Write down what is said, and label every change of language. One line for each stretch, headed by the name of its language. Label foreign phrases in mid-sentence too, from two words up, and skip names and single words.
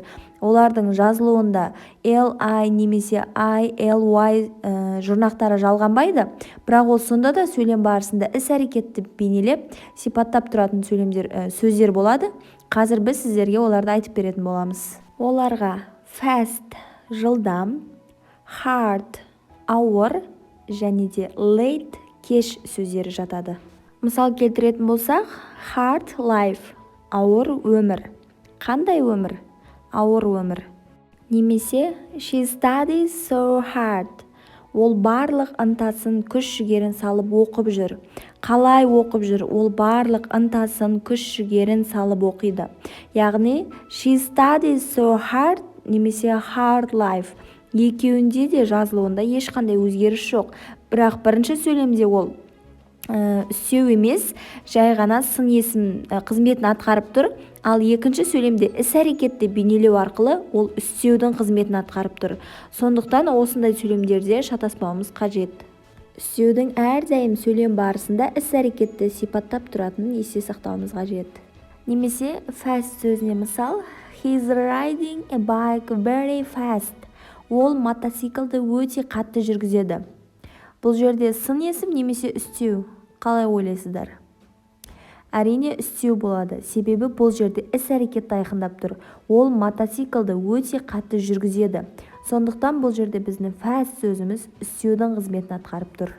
Kazakh: Олардың жазылуында li немесе ly жұрнақтары жалғанбайды, бірақ ол сонда да сөйлем барысында іс-әрекетті бейнелеп сипаттап тұратын сөздер болады. Қазір біз сіздерге оларды айтып беретін боламыз. Оларға fast жылдам, hard ауыр және де late кеш сөздері жатады. Мысал келтіретін болсақ,
English: hard life
Kazakh: ауыр өмір. Қандай өмір? Ауыр өмір. Немесе
English: she studies so hard.
Kazakh: Ол барлық ынтасын, күш-жігерін салып оқып жүр. Қалай оқып жүр? Ол барлық ынтасын, күш-жігерін салып оқиды. Яғни
English: she studies so hard
Kazakh: немесе
English: hard life.
Kazakh: Екеуінде де жазылуында ешқандай өзгеріс жоқ. Бірақ бірінші сөйлемде ол үстеу емес, жай ғана сын есім қызметін атқарып тұр. Ал екінші сөйлемде іс-әрекетті бейнелеу арқылы ол үстеудің қызметін атқарып тұр. Сондықтан осындай сөйлемдерде шатаспауымыз қажет. Үстеудің әрдайым сөйлем барысында іс-әрекетті сипаттап тұратынын есте сақтауымыз қажет. Немесе fast сөзіне мысал,
English: he's riding a bike very fast.
Kazakh: Ол мотоциклді өте қатты жүргізеді. Бұл жерде сын есім немесе үстеу? Қалай ойлайсыздар? Әрине үстеу болады, себебі бұл жерде іс-әрекетті айқындап тұр. Ол мотоциклді өте қатты жүргізеді. Сондықтан бұл жерде біздің fast сөзіміз үстеудің қызметін атқарып тұр.